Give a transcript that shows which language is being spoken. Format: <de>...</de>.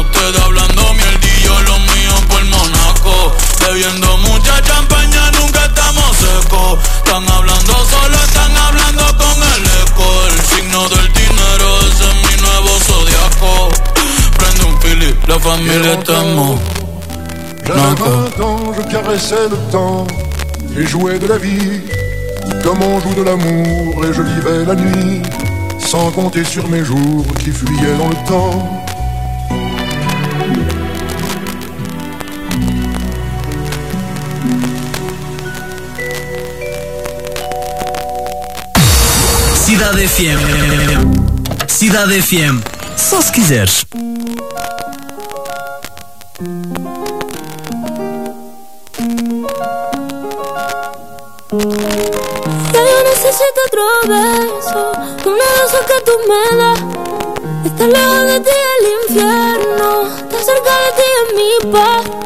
<es>Ustedes hablando mierda y yo lo mío por Monaco. Bebiendo mucha champaña, nunca estamos secos. Están hablando solo, están hablando con el eco. El signo del dinero, ese es mi nuevo zodiaco. Prende un Philip, la familia está en moco.</es> <fr>J'avais 20 ans, je caressais le temps et jouais de la vie comme on joue de l'amour. Et je vivais la nuit sans compter sur mes jours qui fuyaient dans le temps.</fr> <pt>Cidade FM, Cidade FM, só se quiseres.</pt> <es>Necesito otro beso, uno de esos que tú me das. Está lejos de ti el infierno, está cerca de ti en mi paz.</es>